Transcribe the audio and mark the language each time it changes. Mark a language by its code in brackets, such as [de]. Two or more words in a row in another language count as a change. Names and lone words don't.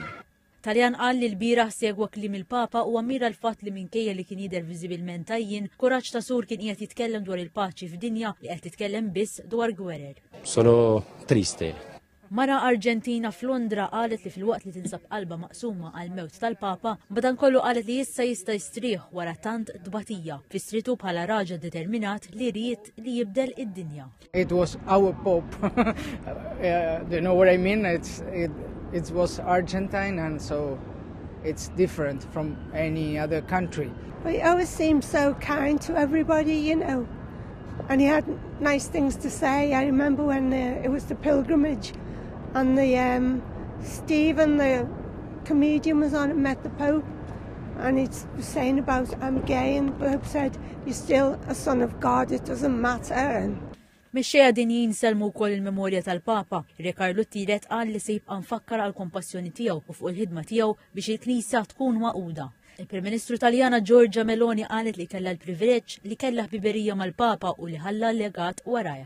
[mt] Taljan qal li l-bieraħ segwa kliem il-Papa u ammira l-fatt li minkejja li kien jidher viżibilment tajjin, kuraġġ ta' sur kien qiegħed jitkellem dwar il-paċi f'dinja li qed titkellem biss dwar gwerer. [it] Sono triste. [mt] Mara Arġentina f'Londra qalet li fil-waqt li tinsab qalba maqsuma għal mewt tal-Papa, madankollu qalet li issa jista' jistrieħ wara tant dbatija, fistritu bħala raġel determinat li ried li jibdel id-dinja. [en] It was our Pope. Do you know what I mean? It was Argentine, and so it's different from any other country. He always seemed so kind to everybody, you know, and he had nice things to say. I remember when it was the pilgrimage, and Stephen, the comedian, was on and met the Pope, and he was saying about I'm gay, and the Pope said, "You're still a son of God. It doesn't matter." [mt] Mexxejja din jinselmu wkoll il-memorja tal-Papa. Re Karlu Tiret qal li se jibqa' mfakkar għal kompassjoni tiegħu u fuq il-ħidma tiegħu biex il-Knisja tkun maquda. Il-Prim Ministru Taljana Giorgia Meloni qalet li kellha l-privileġġ li kellha ħbiberija mal-Papa u li ħalla legat warajh.